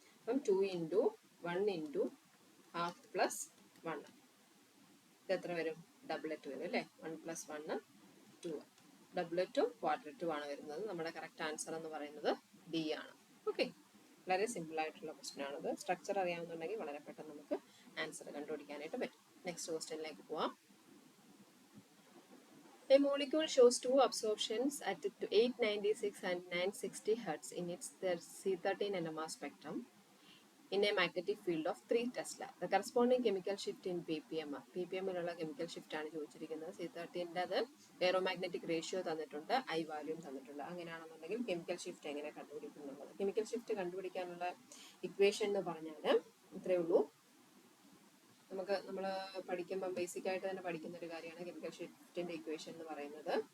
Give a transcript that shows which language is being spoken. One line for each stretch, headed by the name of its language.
Malayalam: അപ്പം 2 × 1 × ½ + 1 ഇത് എത്ര വരും? ഡബിളറ്റ് വരും അല്ലേ. 1 + 1 2. ഡബിളറ്റും ക്വാഡ്രറ്റും ആണ് വരുന്നത്. നമ്മുടെ കറക്റ്റ് ആൻസർ എന്ന് പറയുന്നത് ഡി ആണ്. ഓക്കെ, വളരെ സിമ്പിൾ ആയിട്ടുള്ള ക്വസ്റ്റ്യൻ ആണത്. സ്ട്രക്ചർ അറിയാവുന്നുണ്ടെങ്കിൽ വളരെ പെട്ടെന്ന് നമുക്ക് ആൻസർ കണ്ടുപിടിക്കാനായിട്ട് പറ്റും. നെക്സ്റ്റ് ക്വസ്റ്റ്യനിലേക്ക് പോവാം.
English: A molecule shows 2 absorptions at 896 and 960 Hz in its C13 NMR spectrum in a magnetic field of 3 Tesla. The corresponding chemical shift in ppm.
Malayalam: ppmലുള്ള chemical shift ആണ് ചോദിച്ചിരിക്കുന്നത്. C13ന്റെ അത് എയറോമാഗ്നറ്റിക് റേഷ്യോ തന്നിട്ടുണ്ട്, ഐ വാല്യൂം തന്നിട്ടുണ്ട്. അങ്ങനെയാണെന്നുണ്ടെങ്കിൽ കെമിക്കൽ ഷിഫ്റ്റ് എങ്ങനെ കണ്ടുപിടിക്കുന്നുള്ളത്. Chemical shift കണ്ടുപിടിക്കാനുള്ള equation എന്ന് പറഞ്ഞാൽ ഇത്രയേ ഉള്ളൂ. നമ്മൾ പഠിക്കുമ്പോൾ ബേസിക് ആയിട്ട് തന്നെ പഠിക്കുന്ന ഒരു കാര്യമാണ് കെമിക്കൽ ഷിഫ്റ്റിന്റെ ഇക്വേഷൻ എന്ന് പറയുന്നത്.